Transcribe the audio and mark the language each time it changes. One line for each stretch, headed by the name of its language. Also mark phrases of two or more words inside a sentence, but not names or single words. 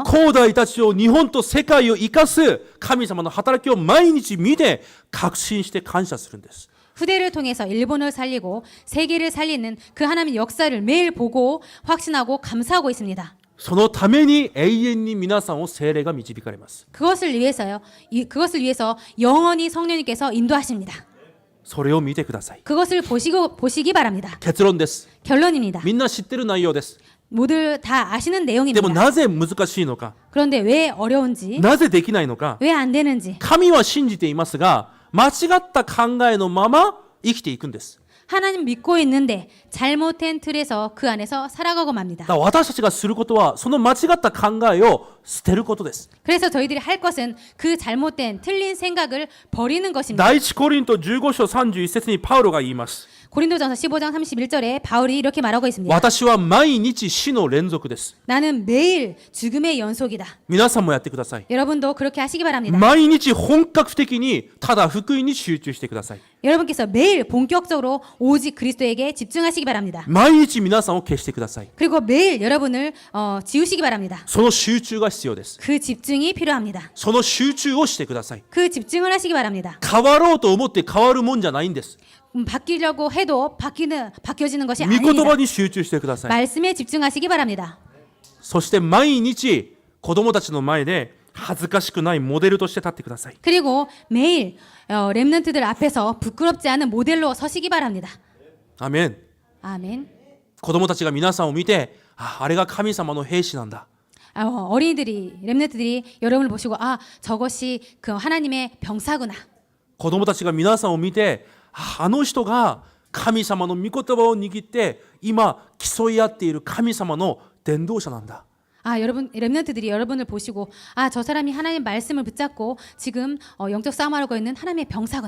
Japanese: 兄弟たちを日本と世界を生かす神様の働きを毎日見て確信して感謝するんです。
Korean: 후대를 통해서 일본을 살리고 세계를 살리는 그 하나님의 역사를 매일 보고 확신하고 감사하고 있습니다.
Japanese: そのために永遠に皆さんを聖霊が導かれます。
Korean: 그것을 위해서 영원히 성령님께서 인도하십니다.
Japanese: それを見てください。
Korean: 그것을 보시기 바랍니다.
Japanese: 結論です。
Korean: 결론입니다.
Japanese: みんな知ってる内容です。
Korean: 모두 다 아시는
Japanese: でも
Korean: 내용입니다.
Japanese: なぜ難しいのか、
Korean: 그런데 왜 어려운지,
Japanese: なぜできないのか、
Korean: 왜 안 되는지
Japanese: 神は信じていますが、間違った考えのまま生きていくんです。
Korean: 하나님 믿고 있는데 잘못된 틀에서 그 안에서 살아가고 맙니다.
Japanese: だから私たちがすることは、その間違った考えを捨てることです。
Korean: 그래서 저희들이 할 것은 그 잘못된 틀린 생각을 버리는 것입니다.
Japanese: 第一コリント15章31節にパウロが言います。
Korean: 고린도전서 15장 31절에 바울이 이렇게 말하고 있습니다.
Japanese: 私は毎日死の連続です。
Korean: 나는 매일 죽음의 연속이다.
Japanese: 皆さんもやってください。
Korean: 여러분도 그렇게 하시기 바랍니다.
Japanese: 毎日本格的にただ福音に集中してください。
Korean: 여러분께서 매일 본격적으로 오직 그리스도에게 집중하시기 바랍니다.
Japanese: 毎日皆さんを消してください。
Korean: 그리고 매일 여러분을 지우시기 바랍니다.
Japanese: その集中が必要です。
Korean: 그 집중이 필요합니다.
Japanese: その集中をしてください。
Korean: 그 집중을 하시기 바랍니다.
Japanese: 変わろうと思って変わるもんじゃないんです。
Korean: 바뀌려고 해도 바뀌어지는 것이
Japanese: 御言葉
Korean: 아닙니다.
Japanese: に集中してください。
Korean: 말씀에 집중하시기 바랍니다.
Japanese: そして毎日子供たちの前で恥ずかしくないモデルとして立ってください。
Korean: 그리고 매일 렘넌트들 앞에서 부끄럽지 않은 모델로 서시기 바랍니다.
Japanese: アメン。
Korean: 아멘.
Japanese: 子供たちが皆さんを見て、あれが神様の兵士なんだ。
Korean: 어린이들이 렘넌트들이 여러분을 보시고 저것이 그 하나님의 병사구나.
Japanese: 子供たちが皆さんを見て、あの人が神様の御言葉を握って今競い合っている神様の伝道者なんだ。
Korean: 여러분 렘넌트들이 여러분을 보시고 저 사람이 하나님 말씀을 붙잡고 지금 영적 싸움하고 있는 하나님의 병사구나.